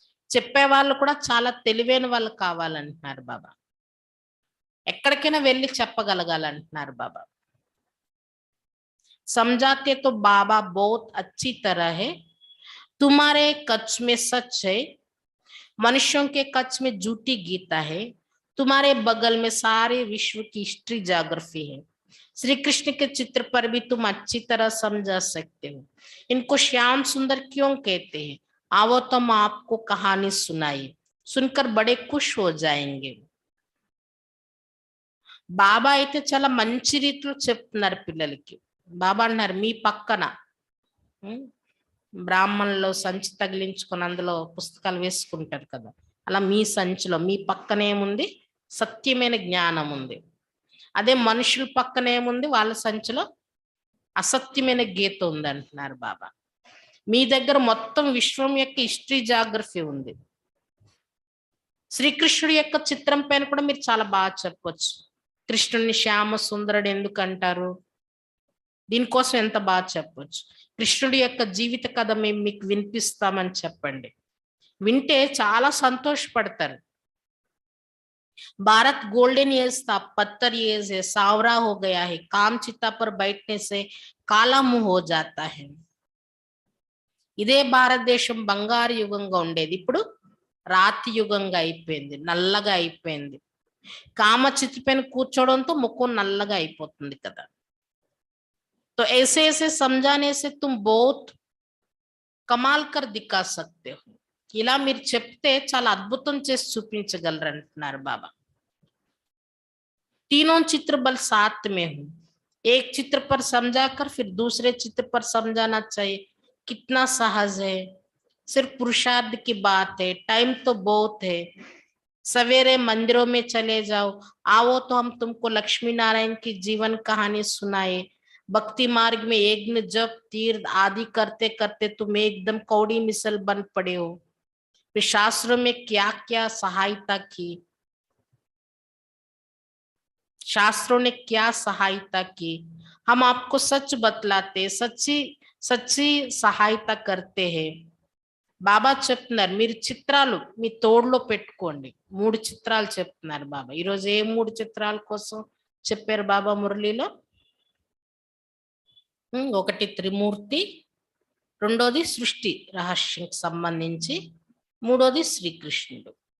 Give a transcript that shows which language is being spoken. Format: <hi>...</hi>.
<te>చెప్పే వాళ్ళు కూడా చాలా తెలివైన వాళ్ళు కావాలంటున్నారు బాబా. ఎక్కడికైనా వెళ్ళి చెప్పగలగాలంటున్నారు బాబా.</te> <hi>समझाते तो बाबा बहुत अच्छी तरह है. तुम्हारे कच्छ में सच है, मनुष्यों के कच्छ में झूठी गीता है. तुम्हारे बगल में सारे विश्व की हिस्ट्री जाग्रफी है. श्री कृष्ण के चित्र पर भी तुम अच्छी तरह समझा सकते हो. इनको श्याम सुंदर क्यों कहते हैं? आओ तो हम आपको कहानी सुनाइए, सुनकर बड़े खुश हो जाएंगे.</hi> <te>బాబా అయితే చాలా మంచి రీతిలో చెప్తున్నారు పిల్లలకి. బాబా అన్నారు, మీ పక్కన బ్రాహ్మణులు సంచి తగిలించుకొని అందులో పుస్తకాలు వేసుకుంటారు కదా, అలా మీ సంచిలో మీ పక్కన ఏముంది? సత్యమైన జ్ఞానం ఉంది. అదే మనుషుల పక్కన ఏముంది? వాళ్ళ సంచిలో అసత్యమైన గీత ఉంది అంటున్నారు బాబా. మీ దగ్గర మొత్తం విశ్వం యొక్క హిస్టరీ జాగ్రఫీ ఉంది. శ్రీకృష్ణుడి యొక్క చిత్రం పైన కూడా మీరు చాలా బాగా చెప్పొచ్చు. కృష్ణుడిని శ్యామ సుందరుడు ఎందుకు అంటారు, దీనికోసం ఎంత బాగా చెప్పొచ్చు. కృష్ణుడి యొక్క జీవిత కథ మేము మీకు వినిపిస్తామని చెప్పండి. వింటే చాలా సంతోషపడతారు.</te> <hi>भारत गोल्डन एज था, पत्थर एज है, सावरा हो गया है, काम चिता पर बैठने से काला मुंह हो जाता है.</hi> <te>ఇదే భారతదేశం బంగారు యుగంగా ఉండేది, ఇప్పుడు రాతి యుగంగా అయిపోయింది, నల్లగా అయిపోయింది. కామచిత్ర పైన కూర్చోవడంతో ముఖం నల్లగా అయిపోతుంది కదా.</te> <hi>तो ऐसे ऐसे समझाने से तुम बहुत कमाल कर दिखा सकते हो.</hi> <te>ఇలా మీరు చెప్తే చాలా అద్భుతం చేసి చూపించగలరు అంటున్నారు బాబా.</te> <hi>तीनों चित्र बल साथ में हूं, एक चित्र पर समझाकर फिर दूसरे चित्र पर समझाना चाहिए. कितना सहज है. सिर्फ पुरुषार्थ की बात है, टाइम तो बहुत है. सवेरे मंदिरों में चले जाओ, आओ तो हम तुमको लक्ष्मी नारायण की जीवन कहानी सुनाए. भक्ति मार्ग में यज्ञ जप तीर्थ आदि करते करते तुम एकदम कौड़ी मिसल बन पड़े हो. शास्त्रों में क्या क्या सहायता की. शास्त्रों ने क्या सहायता की, हम आपको सच बतलाते, सच्ची सच्ची सहायता करते हैं।</hi> <te>బాబా చెప్తున్నారు మీరు చిత్రాలు మీ తోడులో పెట్టుకోండి. 3 చిత్రాలు చెప్తున్నారు బాబా. ఈరోజు ఏ 3 చిత్రాల కోసం చెప్పారు బాబా మురళిలో? ఒకటి త్రిమూర్తి, రెండోది సృష్టి రహస్యంకి సంబంధించి, మూడోది శ్రీకృష్ణుడు.</te>